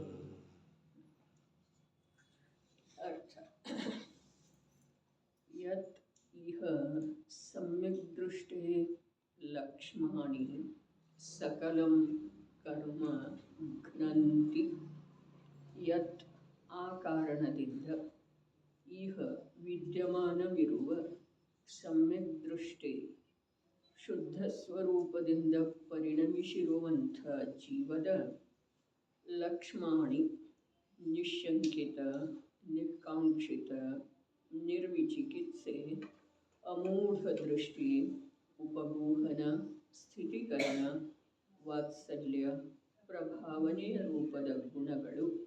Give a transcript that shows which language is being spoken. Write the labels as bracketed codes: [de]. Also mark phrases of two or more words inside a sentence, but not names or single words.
[sa] ಅರ್ಥ: ಯತ್ ಇಹ ಸಮ್ಯಕ್ ದೃಷ್ಟೇ ಲಕ್ಷ್ಮಾಣಿ ಸಕಲಂ ಕರ್ಮ ಘ್ನಂತಿ. [kn] ಯತ್ ಆ ಕಾರಣದಿಂದ ಇಹ ವಿದ್ಯಮಾನವಿರುವ ಸಮ್ಯಕ್ ದೃಷ್ಟಿ ಶುದ್ಧ ಸ್ವರೂಪದಿಂದ ಪರಿಣಮಿಸಿರುವಂಥ ಜೀವದ ಲಕ್ಷ್ಮಾಣಿ ನಿಶಂಕಿತ, ನಿಕಾಂಕ್ಷಿತ, ನಿರ್ವಿಚಿಕಿತ್ಸೆ, ಅಮೂಢ ದೃಷ್ಟಿ, ಉಪಗೂಹನ, ಸ್ಥಿತೀಕರಣ, ವಾತ್ಸಲ್ಯ, ಪ್ರಭಾವನೆಯ ರೂಪದ ಗುಣಗಳು